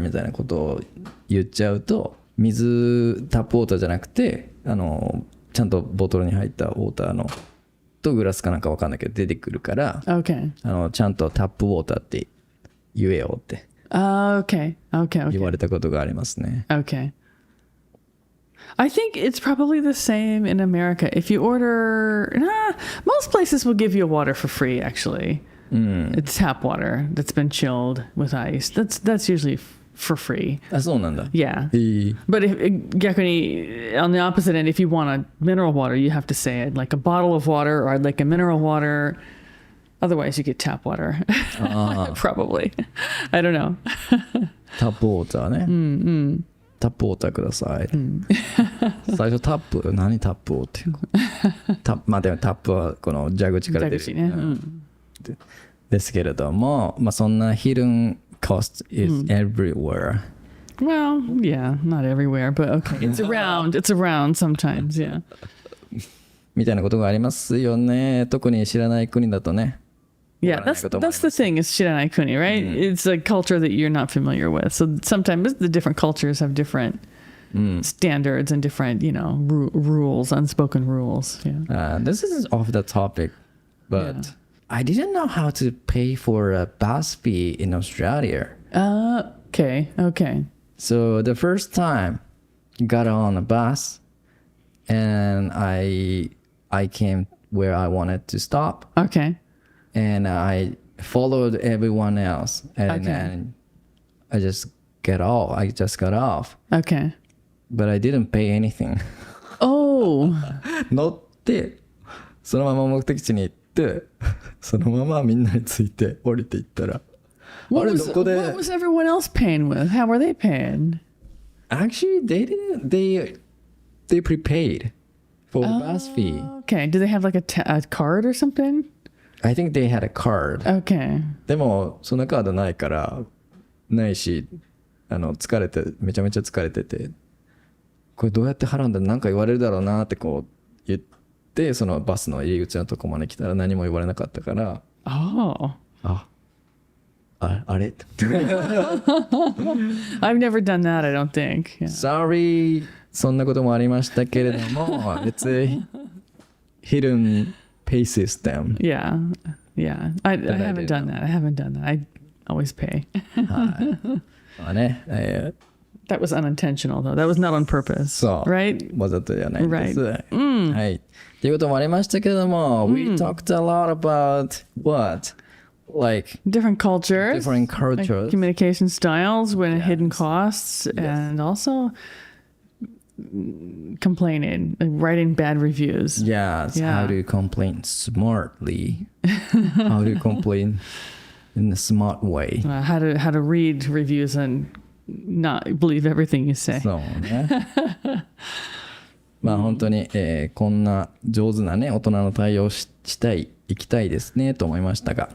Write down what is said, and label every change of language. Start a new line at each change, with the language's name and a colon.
Japanese: みたいなことを言っちゃうと、水、タップウォーターじゃなくて、ちゃんとボトルに入ったウォーターの、とグラスかなんかわかんないけど出てくるから、
English: Okay.
Japanese: ちゃんとタップウォーターって言えよって
English: Okay.
Japanese: 言われたことがありますね。
English: Okay. I think it's probably the same in America. If you order, most places will give you a water for free, actually. It's tap water that's been chilled with ice. That's usually for free.
Japanese: あ、そうなんだ。
English: Yeah. But逆に on the opposite end, if you want a mineral water, you have to say it like a bottle of water or I'd like a mineral water. Otherwise, you get tap water. Probably. I don't know.
Japanese: タップウォーターね。タップウォーターください。最初タップ、何タップをっていうまあでもタップはこの蛇口から出る。蛇口ね。ですけれども、まあそんな
English: hidden cost is everywhere. Well, yeah, not everywhere, but okay. It's around sometimes, yeah.
Japanese: みたいなことがありますよね。特に知らない国だとね。
English: Yeah, that's the thing is
Japanese: shiranai kuni,
English: right? It's a culture that you're not familiar with. So sometimes the different cultures have different standards and different, you know, rules, unspoken rules. Yeah. This is off the topic, but I didn't know how to pay for a bus fee in Australia. Okay. So the first time got on a bus and I came where I wanted to stop. Okay. And I followed everyone else and then I just got off. Okay. But I didn't pay anything. Oh.
Japanese: 乗ってそのまま目的地に行ってそのままみんなについて降りていったら
English: What was everyone else paying with? How were they paying? Actually, they didn't. They prepaid for bus fee. Okay. Do they have like a card or something? I think they had a card. Okay.
Japanese: でもそのカードないし疲れてめちゃめちゃ疲れててこれどうやって払うんだなんか言われるだろうなってこう言ってそのバスの入り口のとこまで来たら何も言われなかったから。あれ
English: I've never done that, I don't think. Yeah. Sorry.
Japanese: そんなこともありましたけれども、
English: it's a hidden pay system. Yeah. I haven't done that. I always pay.
Japanese: まあね、
English: That was unintentional, though. That was not on purpose.
Japanese: そう。
English: Right?
Japanese: わざとじゃないんです。
English: Right.
Japanese: はい。ということもありましたけれども、
English: We talked a lot about what?Like different cultures, different cultures, like communication styles, with hidden costs, and also complaining, writing bad reviews. Yes, how to complain smartly. How to complain in a smart way. How to read reviews and not believe everything you say.
Japanese: そうね。まあ本当に、こんな上手なね、大人の対応したい、行きたいですね、と思いましたが。